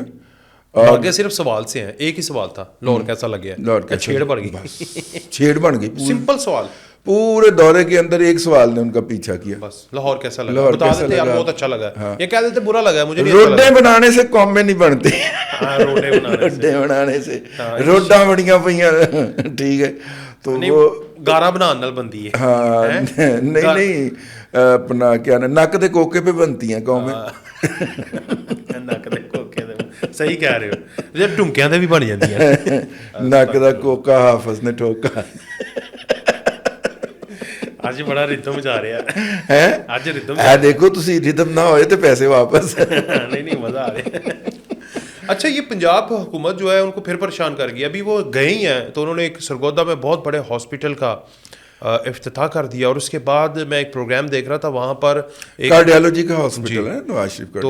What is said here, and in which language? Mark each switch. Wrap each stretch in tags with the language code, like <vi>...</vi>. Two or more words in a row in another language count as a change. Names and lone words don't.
<ur>آگے صرف سوال سے ہیں, ایک ہی سوال تھا, لاہور کیسا لگیا؟ چھیڑ بڑھ گئی. چھیڑ بن گئی. سمپل سوال. پورے دورے کے اندر ایک سوال نے ان کا پیچھا کیا, بس لاہور کیسا لگا. بتا دیتے یار بہت اچھا لگا. یہ کہہ دیتے برا لگا مجھے. روڈیں بنانے سے قومیں نہیں بنتی. روڈیں</ur> <pa>بنانے سے روڈاں بڑیاں پئیاں.</pa> <ur>ٹھیک ہے. تو وہ</ur> <pa>گارا بنان نال بنتی ہے.</pa> <ur>ہاں نہیں اپنا کیا</ur> <pa>نک دے کوکے</pa> <ur>پہ بنتی ہیں قومیں.</ur> <pa>نک دے کوکے دے,</pa> <ur>صحیح کہہ رہے ہو.</ur> <pa>جب ٹمکیاں دے بھی بن جاندیاں. نک دا کوکا حافظ نے ٹھوکا. ਅੱਜ ਬੜਾ ਰਿਦਮ ਜਾ ਰਿਹਾ ਹੈ. ਅੱਜ ਰਿਦਮ ਇਹ ਦੇਖੋ ਤੁਸੀਂ ਰਿਦਮ ਨਾ ਹੋਏ ਤੇ ਪੈਸੇ ਵਾਪਸ.</pa> <ur>نہیں مزہ آ رہا ہے. اچھا, یہ پنجاب حکومت جو ہے ان کو پھر پریشان کر گیا. ابھی وہ گئے ہی ہیں تو انہوں نے ایک سرگودا میں بہت بڑے ہاسپٹل کا افتتاح کر دیا, اور اس کے بعد میں ایک پروگرام دیکھ رہا تھا وہاں پر کارڈیالوجی کا ہاسپٹل ہے نواز شریف کا.</ur>